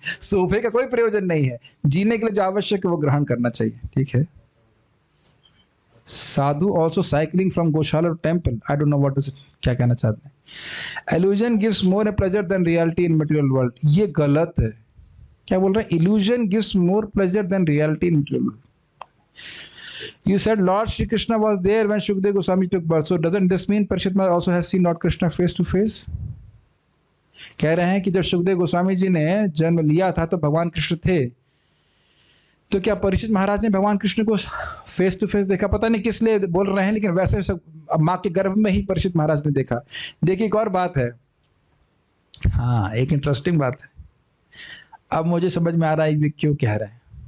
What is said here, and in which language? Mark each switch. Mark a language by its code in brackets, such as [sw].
[hi] सोफे का कोई प्रयोजन नहीं है, जीने के लिए जो आवश्यक है वो ग्रहण करना चाहिए, ठीक है। [en] sadhu also cycling from gaushala to temple, I don't know what is it, [hi] क्या कहना चाहते हैं? [en] illusion gives more pleasure than reality in material world, [hi] ये गलत है। क्या बोल रहे हैं? [en] Illusion gives more pleasure than reality in material world. You said Lord Shri Krishna was there when Shukdev Goswami took birth. So doesn't this mean Parishit Maharaj also has seen Lord Krishna face to face? [hi] कह रहे हैं कि जब शुकदेव गोस्वामी जी ने जन्म लिया था तो भगवान कृष्ण थे, तो क्या परीक्षित महाराज ने भगवान कृष्ण को [en] face to face [hi] देखा? पता नहीं किस लिए बोल रहे हैं, लेकिन वैसे सब माँ के गर्भ में ही परीक्षित महाराज ने देखा। देखिए एक और बात है, हाँ एक इंटरेस्टिंग बात है, अब मुझे समझ में आ रहा है कि क्यों कह रहे हैं।